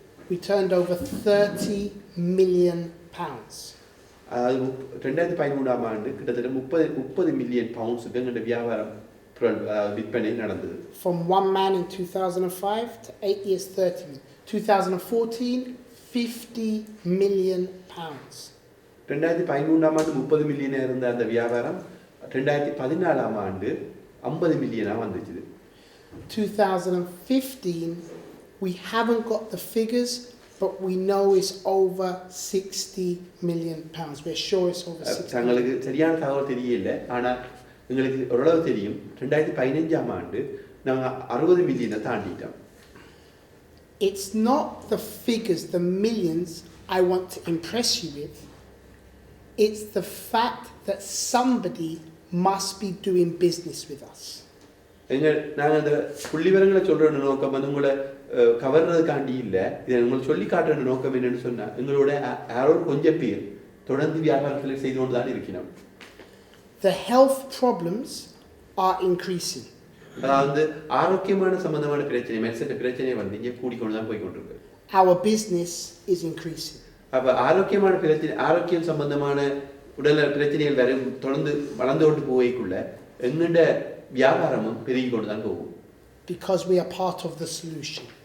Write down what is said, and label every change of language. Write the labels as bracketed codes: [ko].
[en] we turned over 30 million pounds. [ta] 2013 ஆண்டு கிட்டத்தட்ட 30 million பவுண்ட்ஸுக்கு எங்களுடைய வியாபாரம் விற்பனை நடந்தது. [en] From one man in 2005 to 8 years 30 million. 2014, 50 million pounds. [ta] 2013 ஆண்டு 30 மில்லியனா இருந்த அந்த வியாபாரம் 2014 ஆண்டு 50 மில்லியனா வந்துச்சு. [en] 2015, we haven't got the figures, but we know it's over 60 million pounds. We're sure it's over 60 million. [ta] தங்களுக்கு சரியான தகவல் தெரியல, ஆனால் எங்களுக்கு ஓரளவு தெரியும் 2015 ஆண்டு நாங்கள் 60 மில்லியனை தாண்டிட்டோம். [en] It's not the figures, the millions I want to impress you with. It's the fact that somebody must be doing business with us. [ta] நாங்கள் அந்த புள்ளி விவரங்களை சொல்கிற நோக்கம் உங்களை கவர்றதுக்காண்டி இல்லை, இதை உங்களுக்கு சொல்லி காட்டுற நோக்கம் என்னன்னு சொன்னால் எங்களோட யாரோ கொஞ்சம் பேர் தொடர்ந்து வியாபாரத்தில் செய்து கொண்டு தான் இருக்கிறோம். [en] The health problems are increasing. [ta] அதாவது ஆரோக்கியமான சம்பந்தமான பிரச்சனை, மெடிசன் பிரச்சனை இங்கே கூடிக்கொண்டு தான் போய்கொண்டிருக்கு. [en] Our business is increasing. [ta] அப்போ ஆரோக்கியமான பிரச்சனை, ஆரோக்கியம் சம்பந்தமான உடல் பிரச்சனைகள் வேற தொடர்ந்து வளர்ந்து கொண்டு போய்க்குள்ள எங்கள்ட வியாபாரமும் பெருகி கொண்டு தான் போகும். [en] Because we are part of the solution.